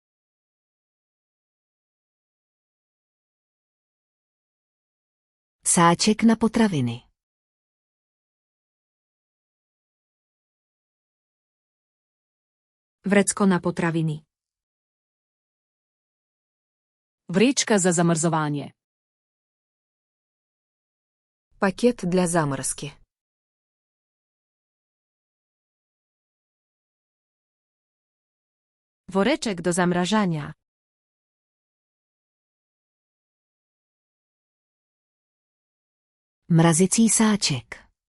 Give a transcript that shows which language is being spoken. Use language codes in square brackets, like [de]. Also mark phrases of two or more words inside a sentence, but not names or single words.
[cs] Sáček na potraviny. [sk] Vrecko na potraviny. [sl] Vrečka za zamrzovanje. [ru] Пакет для заморозки. [pl] Woreczek do zamrażania. [cs] Mrazicí sáček.